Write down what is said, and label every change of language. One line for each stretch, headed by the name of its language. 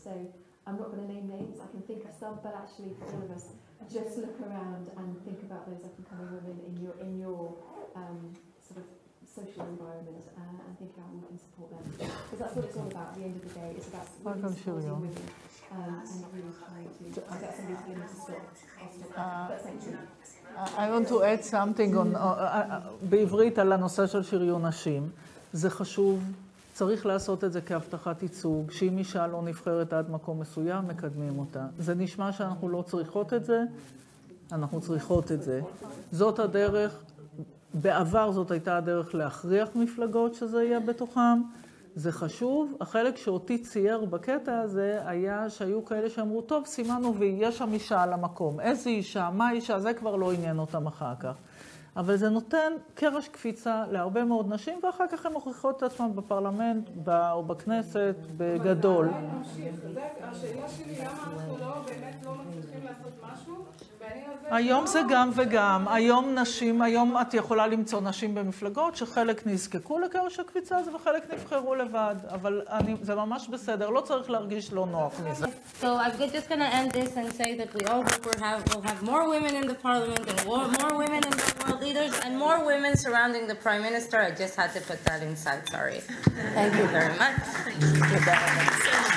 English: So I'm not going to name names, I can think of some, but actually for all of us, just look around and think about those up-and-coming women in your sort of social environment and think how we can support them. Because that's what it's all about at the end of the day. It's about women supporting women and really trying to... I've got somebody telling me to stop. But thank you. I want to add something on,
Hebrew: בעברית על הנושא של שריון נשים. זה חשוב. צריך לעשות את זה כהבטחת ייצוג, שאם אישה לא נבחרת עד מקום מסוים, מקדמים אותה. זה נשמע שאנחנו לא צריכות את זה, אנחנו צריכות את זה. זאת הדרך, בעבר זאת הייתה הדרך להכריח מפלגות שזה יהיה בתוכם, זה חשוב. החלק שאותי צייר בקטע הזה היה שהיו כאלה שאמרו, טוב, סימנו ויש שם אישה על המקום. איזה אישה, מה אישה, זה כבר לא עניין אותם אחר כך. אבל זה נותן קרש קפיצה להרבה מאוד נשים, ואחר כך הן מוכיחות את עצמן בפרלמנט או בכנסת בגדול. השאלה שלי, למה אנחנו באמת לא מצליחים לעשות משהו? היום זה גם וגם. היום את יכולה למצוא נשים במפלגות שחלק נזקקו לקרש הקפיצה הזה וחלק נבחרו לבד. אבל זה ממש בסדר, לא צריך להרגיש לא נוח מזה.
English: So I'm just going to end this and say that we all hope we'll have more women in the parliament and more women in the world leaders and more women surrounding the prime minister. I just had to put that inside, sorry. Thank you very much.